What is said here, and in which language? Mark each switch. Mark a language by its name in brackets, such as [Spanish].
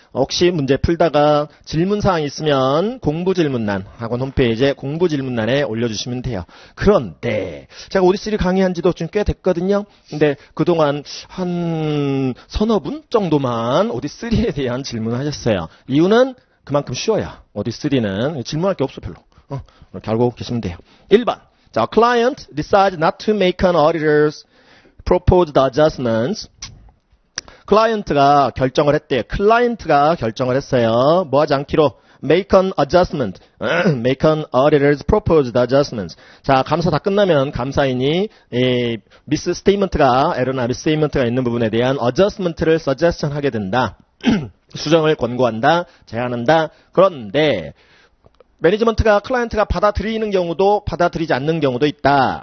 [Korean] 혹시 문제 풀다가 질문사항이 있으면 공부질문란, 학원 홈페이지에 공부질문란에 올려주시면 돼요. 그런데 제가 오디3 강의한 지도 좀 꽤 됐거든요. 근데 그동안 한 서너 분 정도만 오디3에 대한 질문하셨어요. 이유는 그만큼 쉬워요. 오디3는 질문할 게 없어 별로. 이렇게 알고 계시면 돼요. 1번. [English] 자, client decides not to make an auditor's proposed adjustments. [Korean] 클라이언트가 결정을 했대요. 클라이언트가 결정을 했어요. 뭐 하지 않기로 [English] make an adjustment. make an auditor's proposed adjustments. [Korean] 자, 감사 다 끝나면 감사인이 미스 스테이먼트가 에러나 미스 스테이먼트가 있는 부분에 대한 adjustment를 suggestion 하게 된다. 수정을 권고한다. 제안한다. 그런데 매니지먼트가 클라이언트가 받아들이는 경우도 받아들이지 않는 경우도 있다.